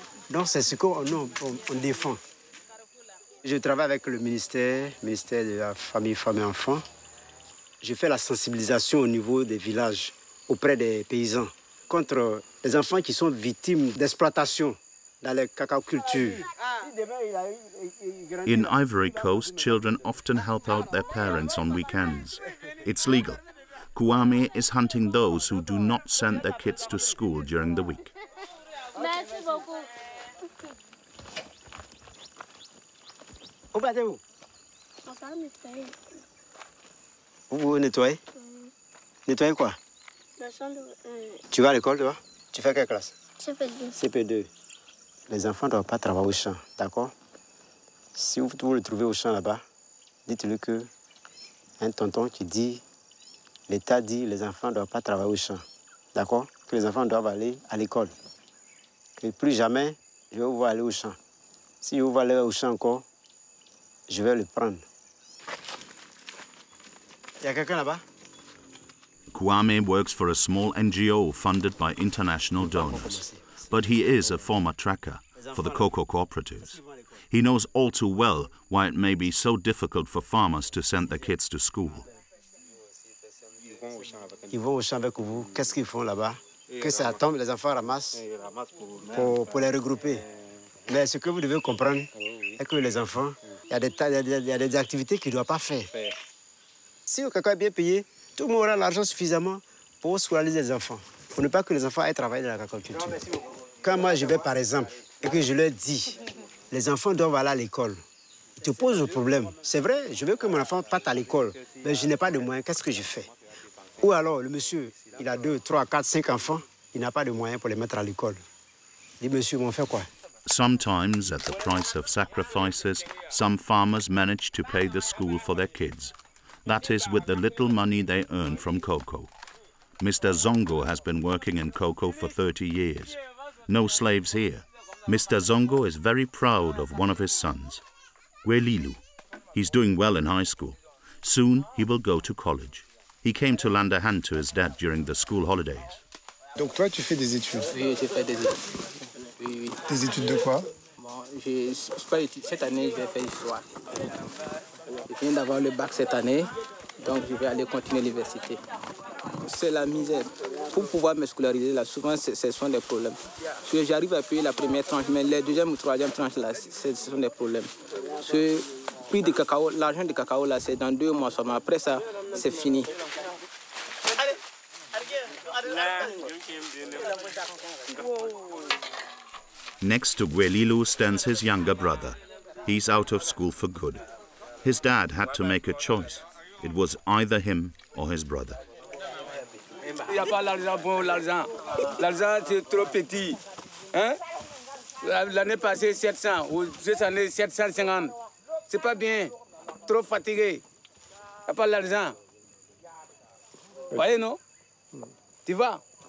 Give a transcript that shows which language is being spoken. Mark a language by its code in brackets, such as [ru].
[fr] Donc, c'est ce qu'on défend. Je travaille avec le ministère de la Famille, Femmes et Enfants. Je fais la sensibilisation au niveau des villages, auprès des paysans, contre les enfants qui sont victimes d'exploitation dans les cacao-cultures. [en] In Ivory Coast, children often help out their parents on weekends. It's legal. Kwame is hunting those who do not send their kids to school during the week. [fr] Merci beaucoup. Où partez-vous? Vous nettoyez? Nettoyez quoi? Tu vas à l'école, toi? Tu fais quelle classe? CP2. CP2. Les enfants ne doivent pas travailler au champ, d'accord? Si vous le trouvez au champ là-bas, dites-lui que un tonton qui dit, l'État dit, les enfants ne doivent pas travailler au champ, d'accord? Que les enfants doivent aller à l'école. Que plus jamais, je vais vous voir aller au champ. Si je vous vois aller au champ encore, je vais le prendre. Il y a quelqu'un là-bas? [en] Kwame works for a small NGO funded by international donors, but he is a former tracker for the cocoa cooperatives. He knows all too well why it may be so difficult for farmers to send their kids to school. [fr] Ils vont au champ avec vous. Qu'est-ce qu'ils font là-bas? Que ça tombe, les enfants ramassent pour les regrouper. Mais ce que vous devez comprendre est que les enfants, il y a des activités qu'ils ne doivent pas faire. Si le cacao est bien payé, tout le monde aura l'argent suffisamment pour scolariser les enfants. Pour ne pas que les enfants aient travaillé dans la cacaoculture. Quand moi je vais par exemple et que je leur dis, les enfants doivent aller à l'école, ils te posent le problème. C'est vrai, je veux que mon enfant parte à l'école, mais je n'ai pas de moyens, qu'est-ce que je fais? Ou alors le monsieur il a 2, 3, 4, 5 enfants, il n'a pas de moyens pour les mettre à l'école. Il dit, monsieur, on fait quoi? [en] Sometimes, at the price of sacrifices, some farmers manage to pay the school for their kids. That is with the little money they earn from cocoa. Mr. Zongo has been working in cocoa for 30 years. No slaves here. Mr. Zongo is very proud of one of his sons, Gwelilu. He's doing well in high school. Soon he will go to college. He came to lend a hand to his dad during the school holidays. [fr] Donc toi, tu fais des études? Oui, j'ai fait des études. Oui, oui. Des études de quoi? Bon, cette année, je vais faire l'histoire. Je viens d'avoir le bac cette année, donc je vais aller continuer l'université. C'est la misère. Pour pouvoir me scolariser, là, souvent, ce sont des problèmes. Parce que j'arrive à payer la première tranche, mais la deuxième ou troisième tranche, là, ce sont des problèmes. Ce prix de cacao, l'argent de cacao, là, c'est dans 2 mois seulement. Après ça, c'est fini. [en] Next to Gwelilu stands his younger brother. He's out of school for good. His dad had to make a choice. It was either him or his brother. [fr] Il n'y a pas l'argent pour l'argent. L'argent, c'est trop petit. Hein? L'année passée, 700. Ou cette année, 750. C'est pas bien. Trop fatigué. Il n'y a pas l'argent. Vous voyez, non? Tu vas.